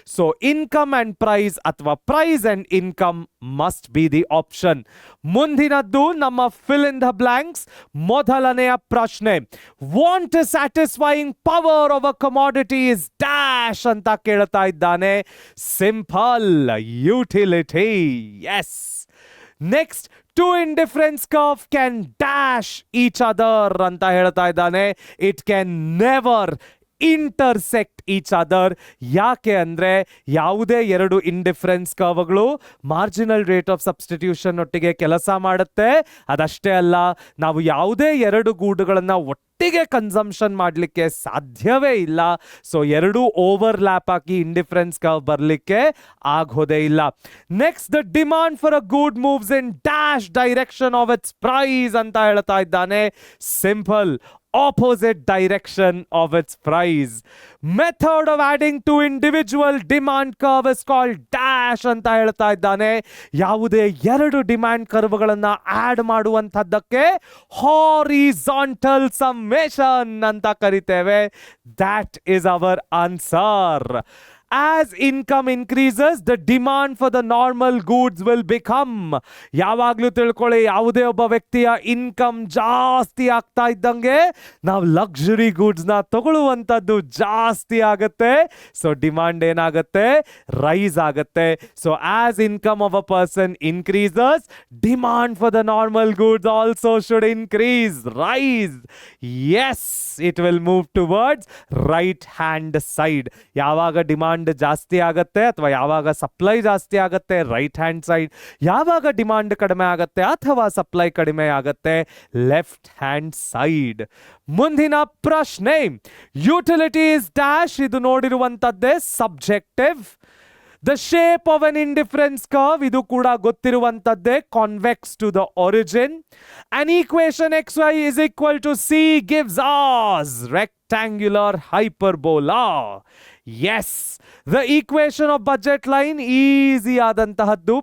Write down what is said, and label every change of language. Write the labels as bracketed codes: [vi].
[en] So income and price ಅಥವಾ price and income must be the option. [kn] ಮುಂದಿನದ್ದು ನಮ್ಮ [en] Fill in the blanks. [kn] ಮೊದಲನೆಯ ಪ್ರಶ್ನೆ, [en] want satisfying power of a commodity is dash [kn] ಅಂತ ಕೇಳ್ತಾ ಇದ್ದಾನೆ. [en] Simple, utility. Yes. Next, two indifference curve can dash each other [kn] ಅಂತ ಹೇಳ್ತಾ ಇದ್ದಾನೆ. [en] It can never intersect each other. [kn] ಯಾಕೆ ಅಂದ್ರೆ ಯಾವುದೇ 2 indifference ಕರ್ವ್ಗಳು marginal rate of substitution ಒಟ್ಟಿಗೆ ಕೆಲಸ ಮಾಡುತ್ತೆ. ಅದಷ್ಟೇ ಅಲ್ಲ, ನಾವು ಯಾವುದೇ 2 ಗೂಡುಗಳನ್ನ ಒಟ್ಟಿಗೆ ಕನ್ಸಂಪ್ಷನ್ ಮಾಡಲಿಕ್ಕೆ ಸಾಧ್ಯವೇ ಇಲ್ಲ. ಸೊ 2 ಓವರ್ಲ್ಯಾಪ್ ಆಗಿ ಇಂಡಿಫರೆನ್ಸ್ ಕರ್ವ್ ಬರಲಿಕ್ಕೆ ಆಗೋದೇ ಇಲ್ಲ. [en] next, the demand for a good moves in dash direction of its price [kn] ಅಂತ ಹೇಳ್ತಾ ಇದ್ದಾನೆ. [en] Simple, opposite direction of its price. Method of adding to individual demand curve is called dash [kn] ಅಂತ ಹೇಳ್ತಾ ಇದ್ದಾನೆ. ಯಾವುದೇ 2 ಡಿಮ್ಯಾಂಡ್ ಕರ್ವ್ಗಳನ್ನ ಆಡ್ ಮಾಡುವಂತದ್ದಕ್ಕೆ ಹಾರಿಜಾಂಟಲ್ ಸಮ್ಮೇಷನ್ ಅಂತ ಕರಿತೇವೆ. [en] That is our answer. As income increases, the demand for the normal goods will become. [kn] ಯಾವಾಗ್ಲೂ ತಿಳ್ಕೊಳ್ಳಿ, ಯಾವುದೇ ಒಬ್ಬ ವ್ಯಕ್ತಿಯ ಇನ್ಕಮ್ ಜಾಸ್ತಿ ಆಗ್ತಾ ಇದ್ದಂಗೆ ನಾವು ಲಕ್ಸುರಿ ಗೂಡ್ಸ್ ನ ತಗೊಳ್ಳುವಂತದ್ದು ಜಾಸ್ತಿ ಆಗುತ್ತೆ. ಸೊ ಡಿಮಾಂಡ್ ಏನಾಗುತ್ತೆ, ರೈಸ್ ಆಗುತ್ತೆ. [en] So as income of a person increases, demand for the normal goods also should increase, rise. Yes, it will move towards right hand side. [kn] ಯಾವಾಗ ಡಿಮಾಂಡ್ ಜಾಸ್ತಿ ಆಗತ್ತೆ ಅಥವಾ ಯಾವಾಗ ಸಪ್ಲೈ ಜಾಸ್ತಿ ಆಗತ್ತೆ, ರೈಟ್ ಹ್ಯಾಂಡ್ ಸೈಡ್. ಯಾವಾಗ ಡಿಮಾಂಡ್ ಕಡಿಮೆ ಆಗತ್ತೆ ಅಥವಾ ಸಪ್ಲೈ ಕಡಿಮೆ ಆಗತ್ತೆ, ಲೆಫ್ಟ್ ಹ್ಯಾಂಡ್ ಸೈಡ್. ಮುಂದಿನ ಪ್ರಶ್ನೆ, ಯುಟಿಲಿಟೀಸ್ ಡ್ಯಾಶ್. ಇದು ನೋಡಿರುವಂತದ್ದೇ subjective. [en] the shape of an indifference curve, [kn] ಇದು ಕೂಡ ಗೊತ್ತಿರುವಂತದ್ದೇ, [en] Convex to the origin. An equation XY is equal to C gives us rectangular hyperbola. Yes, the equation of budget line easy ಆದಂತಹದ್ದು.